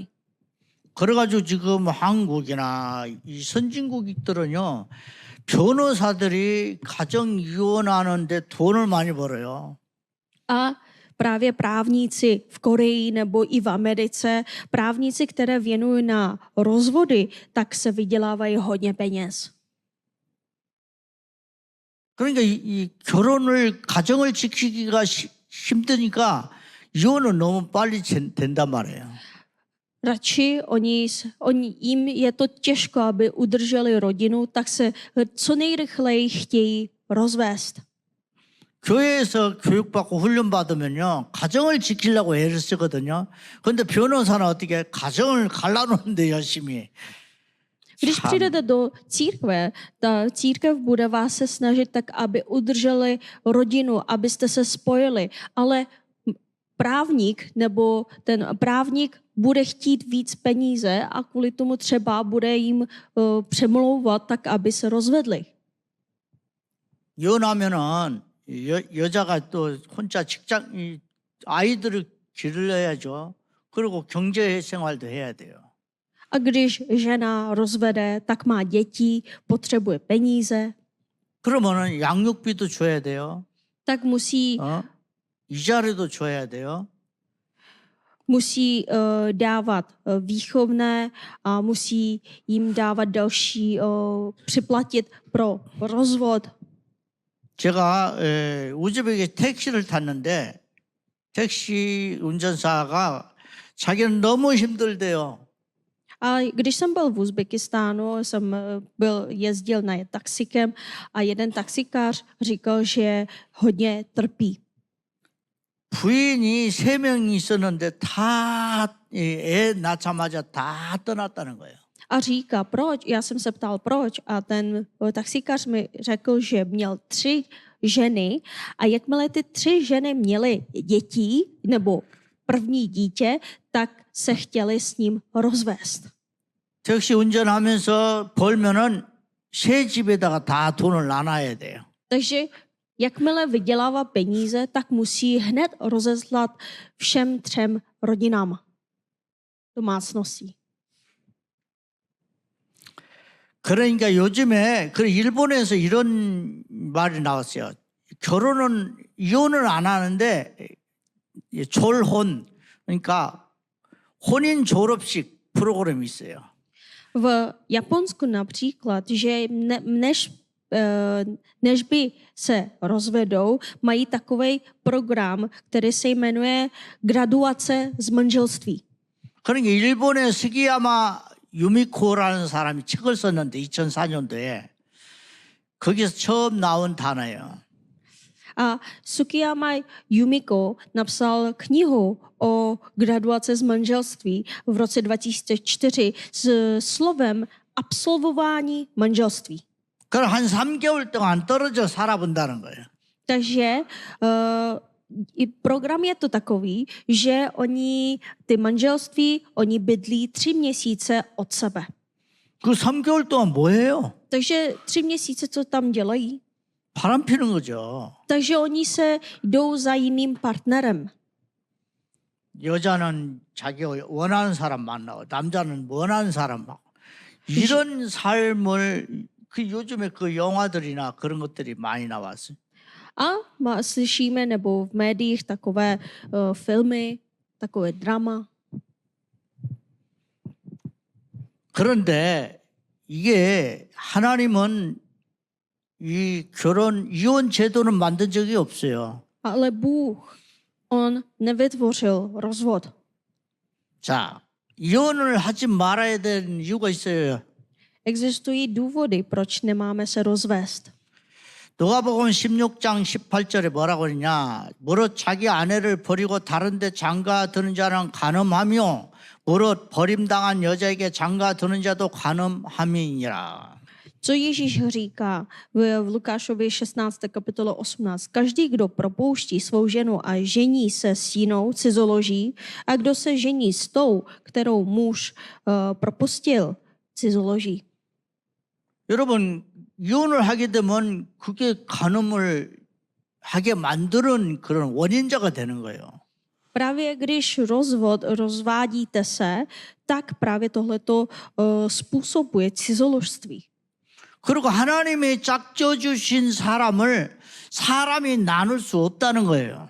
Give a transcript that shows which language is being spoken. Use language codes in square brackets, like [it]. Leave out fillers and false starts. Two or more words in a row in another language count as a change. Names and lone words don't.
[ko] 그래가지고 지금 한국이나 이 선진국들은요, 변호사들이 가정 이혼하는데 돈을 많이 벌어요. [cs] A právě právníci v Koreji nebo i v Americe, právníci, které věnují na rozvody, tak se vydělávají hodně peněz. [ko] 그러니까 이 결혼을 가정을 지키기가 힘드니까 이혼은 너무 빨리 된단 말이에요. [cs] Radši jim je to těžko, aby udrželi rodinu, tak se co nejrychleji chtějí rozvést. [ko] 교회에서 교육받고 훈련받으면요, 가정을 지키려고 애를 쓰거든요. 그런데 변호사는 어떻게 가정을 갈라놓는데 열심히. [cs] Když přijdete do církve, ta církev bude vás se snažit tak, aby udrželi rodinu, abyste se spojili, ale právník nebo ten právník bude chtít víc peníze a kvůli tomu třeba bude jim přemlouvat tak, aby se rozvedli. [ko] 이혼하면은 여자가 또 혼자 아이들을 기르려야죠. 그리고 경제 생활도 해야 돼요. [cs] A když žena rozvede, tak má děti, potřebuje peníze, [ko] 그러면은 양육비도 줘야 돼요. [cs] tak musí [ko] 이자료도 줘야 돼요. [cs] dávat výchovné a musí jim dávat další, připlatit pro rozvod. [ko] 제가 우즈벡에 택시를 탔는데 택시 운전사가 자기는 너무 힘들대요. [cs] A když jsem byl v Uzbekistánu, jezdil na taxikem a jeden taxikář říkal, že hodně trpí. [ko] 부인이 3명이 있었는데 애 낳자마자 다 떠났다는 거예요. [cs] A říká, proč? Já jsem se ptal, proč? A ten taxikář mi řekl, že měl 3 ženy a jakmile ty 3 ženy měly děti nebo první dítě, tak se chtěli s ním rozvést. [ko] 택시 운전하면서 벌면은 새 집에다가 다 돈을 나눠야 돼요. [cs] Takže jakmile vydělává peníze, tak musí hned rozeslat všem 3 rodinám domácností. [ko] 그러니까 요즘에 일본에서 이런 말이 나왔어요. 이혼을 안 하는데 졸혼, 그러니까 혼인 졸업식 프로그램이 있어요. [cs] V Japonsku například, že než by se rozvedou, mají takový program, který se jmenuje graduace z manželství. [ko] 그러니까 일본의 스기야마 유미코라는 사람이 책을 썼는데 2004년도에 거기서 처음 나온 단어예요. [cs] A Sukiyama Yumiko napsal knihu o graduaci z manželství v roce 2004 s slovem absolvování manželství. [ko] 그럼 한 3개월 동안 떨어져 살아본다는 거예요. [cs] Takže i program je to takový, že ty manželství, oni bydlí 3 měsíce od sebe. [ko] 그 3개월 동안 뭐 해요? [cs] Takže 3 měsíce, co tam dělají? [ko] 바람 피는 거죠. [cs] Takže oni se jdou za jiným partnerem. [ko] 여자는 자기가 원하는 사람 만나고 남자는 원하는 사람 만나고 이런 삶을 요즘에 영화들이나 그런 것들이 많이 나왔어요. [cs] A slyšíme nebo v médiích takové filmy, takové drama. [ko] 그런데 이게 하나님은 이혼 제도는 만든 적이 없어요. [cs] Ale Bůh, on nevytvořil rozvod. [ko] 자, 이혼을 하지 말아야 되는 이유가 있어요. [cs] Existují důvody, proč nemáme se rozvést. [ko] 누가복음 16장 18절에 뭐라고 그러냐? 무릇 자기 아내를 버리고 다른 데 장가드는 자는 간음하며 무릇 버림당한 여자에게 장가드는 자도 간음함이니라. [cs] Co Ježíš říká v Lukášově 16. kapitole 18? Každý, kdo propouští svou ženu a žení se s jinou, cizoloží, a kdo se žení s tou, kterou muž propustil, cizoloží. [ko] 여러분 이혼을 하게 되면 그게 간음을 하게 만드는 그런 원인자가 되는 거예요. [cs] Právě když rozvádíte se, tak právě tohleto způsobuje cizoložství. [ko] 그리고 하나님이 짝져 주신 사람을 사람이 나눌 수 없다는 거예요.